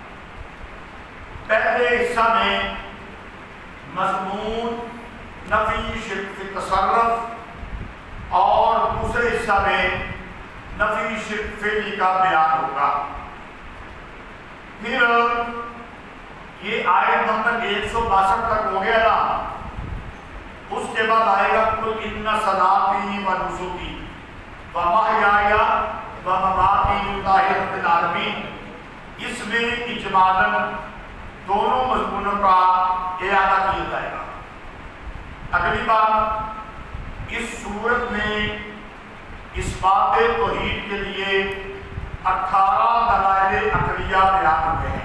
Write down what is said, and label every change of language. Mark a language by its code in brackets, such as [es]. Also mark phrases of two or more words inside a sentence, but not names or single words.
[ur] پہلے حصہ میں مضمون نفی شرک فی تصرف اور دوسرے حصہ میں نفی شرک فعلی کا بیان ہوگا۔ پھر یہ آیت نمبر 162 تک ہو گیا نا، اس کے بعد آئے گا [ar] قل ان صلاتی و نسکی و محیای و مماتی للہ رب العالمین۔ [ur] اس میں اجمالاً دونوں مضمونوں کا اعادہ کیا جائے گا۔ اگلی بات، اس صورت میں اثبات توحید کے لیے 18 دلائل عقلیہ بیان ہوئے ہیں۔